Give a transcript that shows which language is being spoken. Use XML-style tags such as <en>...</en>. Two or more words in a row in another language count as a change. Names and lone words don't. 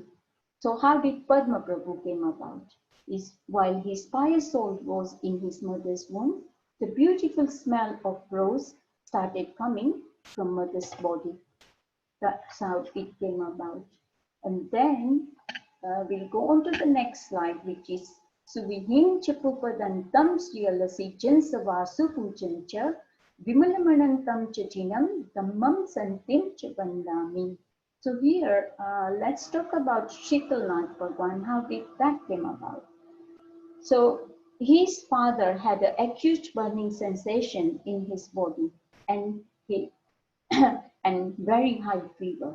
<en>So how did Padma Prabhu came about? Is while his pious soul was in his mother's womb, the beautiful smell of rose started coming from mother's body. That's how it came about. And then we'll go on to the next slide, which is</en> <pra>Suvihin Chapupadantam Sriyalasi Jansava Supujancha Vimalamanantam Chatinam Dhammam Santim Chabandami.</pra> <en>So here, let's talk about Shitalnath Bhagwan. How did that came about? So his father had an acute burning sensation in his body and and very high fever.</en>